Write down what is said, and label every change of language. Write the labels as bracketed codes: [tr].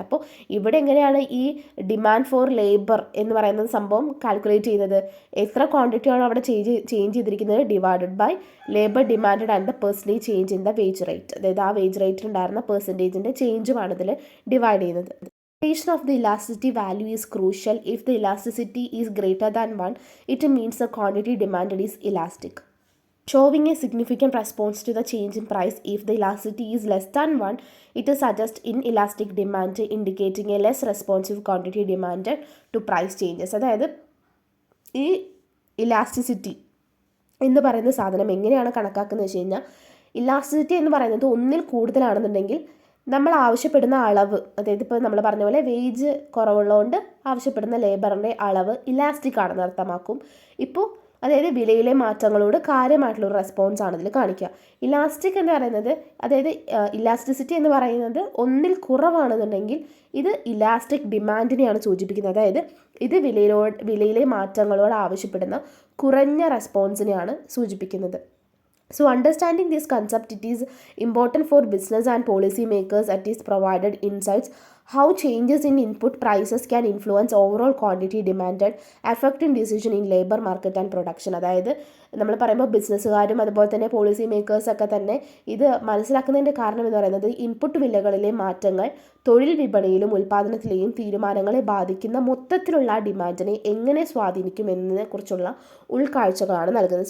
[ml] അപ്പോൾ ഇവിടെ എങ്ങനെയാണ് ഈ ഡിമാൻഡ് ഫോർ ലേബർ എന്ന് പറയുന്ന സംഭവം കാൽക്കുലേറ്റ് ചെയ്യുന്നത്? എത്ര ക്വാണ്ടിറ്റിയാണ് അവിടെ ചേഞ്ച് ചെയ്തിരിക്കുന്നത് [en] Divided by labour demand and the percentage change in the wage rate. [ml] അതായത് ആ വേജ് റേറ്റിൽ ഉണ്ടായിരുന്ന പെർസെൻറ്റേജിൻ്റെ ചേഞ്ചുമാണ് ഇതിൽ ഡിവൈഡ് ചെയ്യുന്നത്. [en] Calculation of the elasticity value is crucial. If the elasticity is greater than 1, it means the quantity demanded is elastic, showing a significant response to the change in price. If the elasticity is less than 1, it suggests inelastic demand, indicating a less responsive quantity demanded to price changes. [ml] അതായത് ഈ elasticity എന്ന് പറയുന്ന സാധനം എങ്ങനെയാണ് കണക്കാക്കുന്നത് വെച്ച് കഴിഞ്ഞാൽ, elasticity എന്ന് പറയുന്നത് ഒന്നിൽ കൂടുതലാണെന്നുണ്ടെങ്കിൽ നമ്മൾ ആവശ്യപ്പെടുന്ന അളവ്, അതായത് ഇപ്പോൾ നമ്മൾ പറഞ്ഞ പോലെ വേജ് കുറവുള്ളതുകൊണ്ട് ആവശ്യപ്പെടുന്ന ലേബറിൻ്റെ അളവ് ഇലാസ്റ്റിക് ആണെന്ന് അർത്ഥമാക്കും. ഇപ്പോൾ അതായത് വിലയിലെ മാറ്റങ്ങളോട് കാര്യമായിട്ടുള്ള ഒരു റെസ്പോൺസ് ആണ് ഇതിൽ കാണിക്കുക. ഇലാസ്റ്റിക് എന്ന് പറയുന്നത്, അതായത് ഇലാസ്റ്റിസിറ്റി എന്ന് പറയുന്നത് ഒന്നിൽ കുറവാണെന്നുണ്ടെങ്കിൽ ഇത് ഇലാസ്റ്റിക് ഡിമാൻഡിനെയാണ് സൂചിപ്പിക്കുന്നത്. അതായത് ഇത് വിലയിലെ മാറ്റങ്ങളോട് ആവശ്യപ്പെടുന്ന കുറഞ്ഞ റെസ്പോൺസിനെയാണ് സൂചിപ്പിക്കുന്നത്. [en] So understanding this concept, it is important for business and policy makers. It is provided insights how changes in input prices can influence overall quantity demanded, affecting decision in labor market and production. [ml] അതായത് നമ്മൾ പറയുമ്പോൾ ബിസിനസ്സുകാരും അതുപോലെ തന്നെ policy മേക്കേഴ്സൊക്കെ തന്നെ ഇത് മനസ്സിലാക്കുന്നതിൻ്റെ കാരണം എന്ന് പറയുന്നത് ഇൻപുട്ട് വിലകളിലെ മാറ്റങ്ങൾ തൊഴിൽ വിപണിയിലും ഉൽപ്പാദനത്തിലെയും തീരുമാനങ്ങളെ ബാധിക്കുന്ന മൊത്തത്തിലുള്ള ഡിമാൻഡിനെ എങ്ങനെ സ്വാധീനിക്കും എന്നതിനെക്കുറിച്ചുള്ള ഉൾക്കാഴ്ചകളാണ് നൽകുന്നത്.